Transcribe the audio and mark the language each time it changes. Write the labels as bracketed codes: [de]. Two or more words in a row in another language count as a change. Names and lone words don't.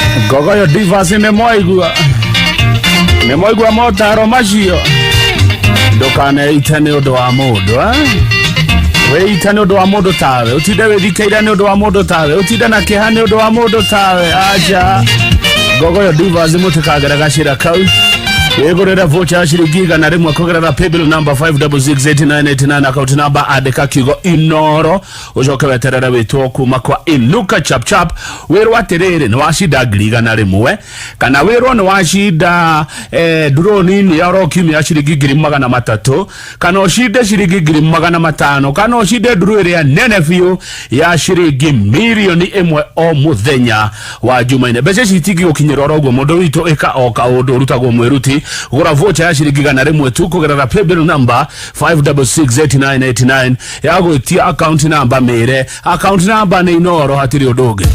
[ki] ngogoyo Divas nĩ mwaigua motaro macio ndũkaneite nĩ ũndũ wa mũndũ wĩita nĩ ũndũ wa mũndũ tawe ũtinde wĩthikeire nĩ ũndũ wa mũndũ tawe ũtinde na kĩeha nĩ ũndũ wa mũndũ tawe aja ngogoyo Divas mũtikagera gacĩra kau wĩgũrĩre voucher ya ciringi 100 kũgerera [en] paybill number [ki] 5668989 [en] account number [ki] andĩka kiugo Inoro ũcoke weterere wĩtwo kuma kwa Inuka chap chap wĩrwo atĩrĩrĩ nĩ wacinda 100 kana wĩrwo nĩ wacinda drone ya rokiumia ya ciringi 300 kana ũcinde ciringi 500 kana ũcinde nduru ĩrĩa nene biũ ya ciringi milioni 1 o mũthenya wa Jumaine mbeca citingĩgũkinyĩra oro ũguo mũndũ witũ ĩka o kaũndũ ũrutagwo mwĩruti gũra voucher ya ciringi 100 tu kũgerera [en] paybill number [ki] 5668989 ya gwĩtia [en] account number [ki] mĩre [en] account number [ki] nĩ Inoro hatirĩ ũndũ ũngĩ